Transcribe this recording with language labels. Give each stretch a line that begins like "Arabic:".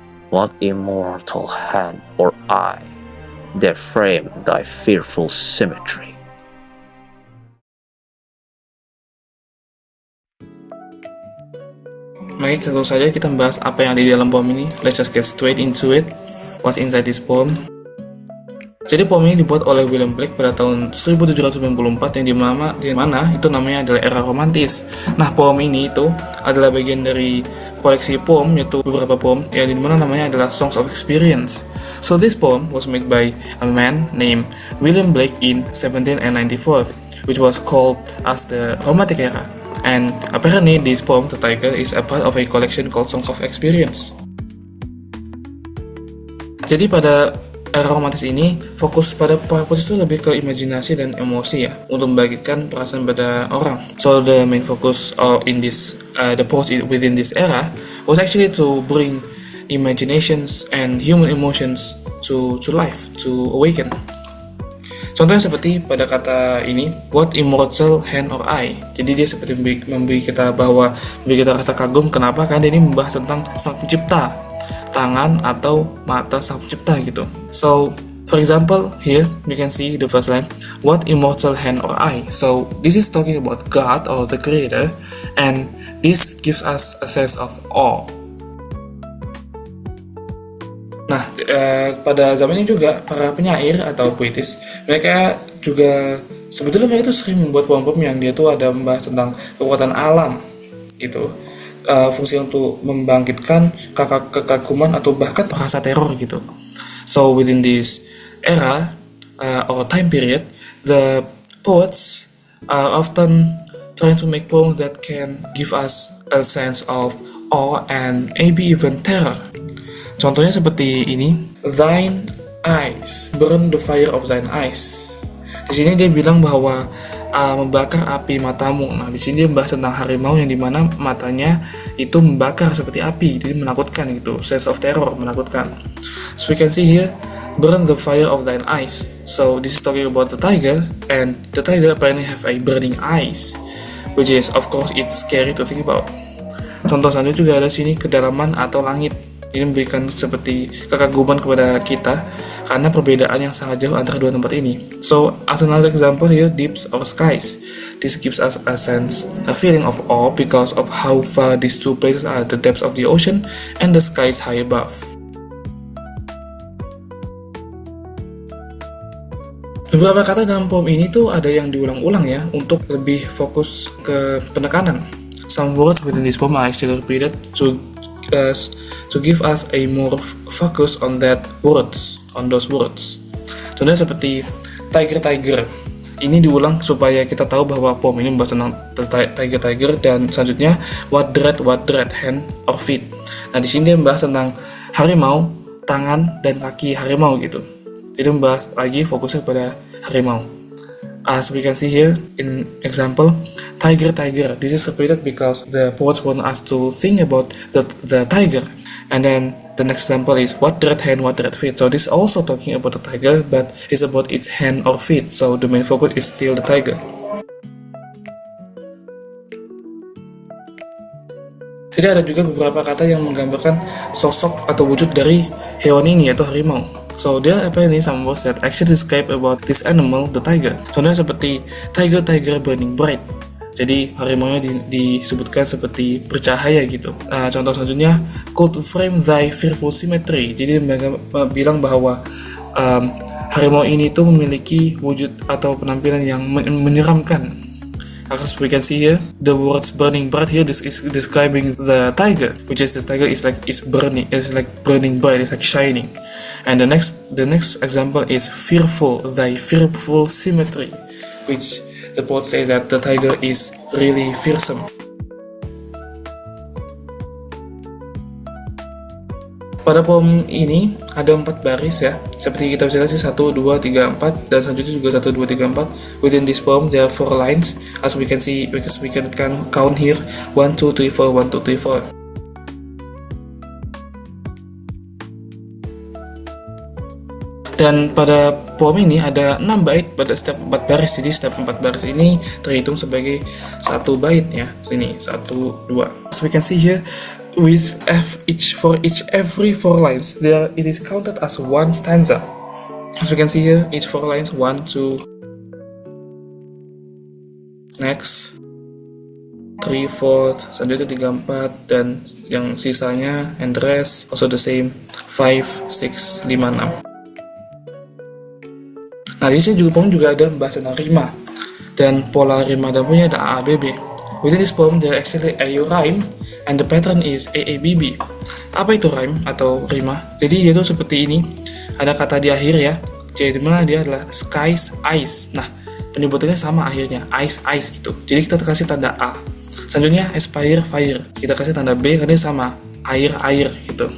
English: What immortal hand or eye dare frame thy fearful symmetry?
Indonesian: Mari langsung saja kita membahas apa yang ada di dalam poem ini.
English: Let's just get straight into it. What's inside this poem?
Indonesian: Jadi poem ini dibuat oleh William Blake pada tahun 1794 yang dimana itu namanya adalah era romantis. Nah, poem ini itu adalah bagian dari koleksi poem, yaitu beberapa poem yang dimana namanya adalah Songs of Experience.
English: So this poem was made by a man named William Blake in 1794, which was called as the Romantic Era. And apparently this poem, The Tiger, is a part of a collection called Songs of Experience.
Indonesian: Jadi pada era romantis ini, fokus pada para penulis itu lebih ke imajinasi dan emosi ya, untuk membangkitkan perasaan pada orang.
English: So the main focus in this, the poets within this era was actually to bring imaginations and human emotions to life, to awaken.
Indonesian: Contohnya seperti pada kata ini,
English: what immortal hand or eye.
Indonesian: Jadi dia seperti memberi kita rasa kagum. Kenapa? Karena ini membahas tentang sang pencipta, tangan atau mata sang pencipta gitu.
English: So, for example, here you can see the first line, what immortal hand or eye. So, this is talking about God or the Creator, and this gives us a sense of awe.
Indonesian: Nah, pada zaman ini juga para penyair atau puitis, mereka juga sebetulnya mereka itu sering membuat poem-poem yang dia tuh ada membahas tentang kekuatan alam gitu. Fungsi untuk membangkitkan kekaguman atau bahkan rasa teror gitu.
English: So within this era or time period, the poets are often trying to make poems that can give us a sense of awe and maybe even terror.
Indonesian: Contohnya seperti ini,
English: thine eyes, burn the fire of thine eyes.
Indonesian: Di sini dia bilang bahwa membakar api matamu. Nah, di sini dia membahas tentang harimau yang dimana matanya itu membakar seperti api, jadi menakutkan gitu,
English: sense of terror,
Indonesian: menakutkan.
English: So we can see here, burn the fire of thine eyes. So this is talking about the tiger, and the tiger apparently have a burning eyes, which is of course it's scary to think about.
Indonesian: Contoh selanjutnya juga ada sini kedalaman atau langit. Ini memberikan seperti kekaguman kepada kita karena perbedaan yang sangat jauh antara dua tempat ini.
English: So, as another example here, deeps or skies. This gives us a sense, a feeling of awe because of how far these two places are, the depths of the ocean and the skies high above.
Indonesian: Beberapa kata dalam poem ini tuh ada yang diulang-ulang ya, untuk lebih fokus ke penekanan.
English: some words within this poem are actually repeated to give us a more focus on those words.
Indonesian: Contohnya seperti tiger. Ini diulang supaya kita tahu bahwa poem ini membahas tentang tiger, dan selanjutnya
English: what dread, hand or feet.
Indonesian: Nah, di sini dia membahas tentang harimau, tangan dan kaki harimau gitu. Jadi membahas lagi fokusnya pada harimau.
English: As we can see here in example, tiger. This is repeated because the poets want us to think about the tiger. And then the next example is what dread hand, what dread feet. So this is also talking about the tiger, but it's about its hand or feet. So the main focus is still the tiger.
Indonesian: Jadi ada juga beberapa kata yang menggambarkan sosok atau wujud dari hewan ini, yaitu harimau.
English: So there are apparently some words that actually describe about this animal, the tiger.
Indonesian: Contohnya seperti
English: tiger burning bright.
Indonesian: Jadi harimau disebutkan seperti bercahaya gitu. Contoh selanjutnya,
English: could frame thy fearful symmetry.
Indonesian: Jadi bilang bahwa harimau ini tuh memiliki wujud atau penampilan yang menyeramkan.
English: As we can see here, the words burning bright here, this is describing the tiger, which is this tiger is like burning bright, it's like shining. And the next example is fearful, thy fearful symmetry, which the poet say that the tiger is really fearsome.
Indonesian: Pada poem ini ada 4 baris ya, seperti kita bisa lihat sih 1, 2, 3, 4, dan selanjutnya juga 1, 2, 3, 4.
English: Within this poem there are 4 lines, as we can see, because we can count here 1, 2, 3, 4, 1, 2, 3, 4.
Indonesian: Dan pada poem ini ada 6 bait pada setiap 4 baris, jadi setiap 4 baris ini terhitung sebagai 1 bait ya. Sini
English: 1, 2. As we can see here, with every 4 lines, it is counted as 1 stanza. As we can see here, each 4 lines, 1, 2, next, 3, 4,
Indonesian: selanjutnya 3, 4, dan yang sisanya
English: and the rest also the same, 5, 6, 5, 6.
Indonesian: Nah, di sini poem juga ada membahas tentang rima, dan pola rima dan punya ada A, B, B.
English: Within this poem there actually a rhyme and the pattern is AABB.
Indonesian: Apa itu rhyme atau rima? Jadi dia tuh seperti ini, ada kata di akhir ya, jadi dimana dia adalah skies, ice. Nah, penyebutannya sama akhirnya, ice gitu. Jadi kita kasih tanda A. Selanjutnya aspire, fire, kita kasih tanda B karena sama, air gitu.